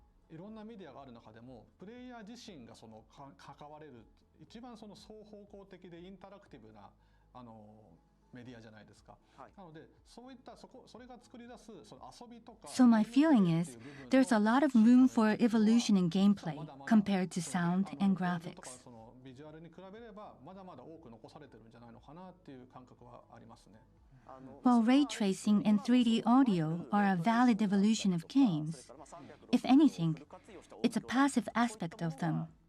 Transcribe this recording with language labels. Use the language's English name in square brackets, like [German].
[Japanese] いろんなメディアがある中でもプレイヤー自身が関われる一番双方向的でインタラクティブなメディアじゃないですか。なのでそういったそれが作り出す遊びとか。 [English] So my feeling is there's a lot of room for evolution in gameplay compared to sound and graphics. [Japanese] ビジュアルに比べればまだまだ多く残されてるんじゃないのかなっていう感覚はありますね。 [English] While ray tracing and 3D audio are a valid evolution of games, if anything, it's a passive aspect of them.